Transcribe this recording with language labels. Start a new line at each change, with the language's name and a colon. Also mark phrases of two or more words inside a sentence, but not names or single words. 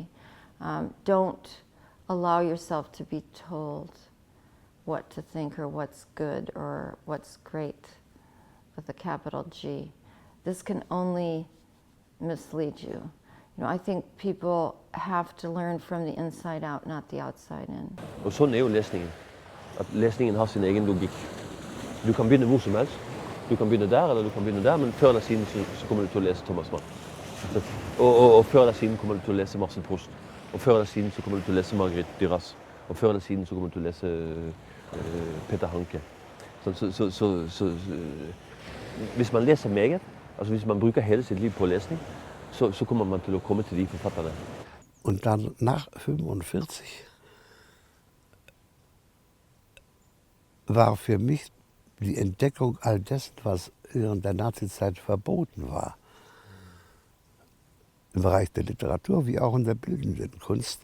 English: Don't allow yourself to be told what to think or what's good or what's great with a capital G. This can only mislead you. I think people have to learn from the inside out, not the outside in.
Norwegian: Og sånn er jo lesningen. At lesningen har sin egen logikk. Du kan begynne hvor som helst. Du kan begynne der, eller du kan begynne der, men før eller siden så kommer du til å lese Thomas Mann. Og før eller siden kommer du til å lese Marcel Proust. Og før eller siden så kommer du til å lese Marguerite Duras. Og før eller siden så kommer du til å lese Peter Hanke. Så hvis man leser meget, altså hvis man bruker hele sitt liv på lesning, så kommer man til å komme til de forfatterne.
German: Und dann nach 45 war für mich die Entdeckung all dessen, was während der Nazizeit verboten war. Im Bereich der Literatur wie auch in der bildenden Kunst.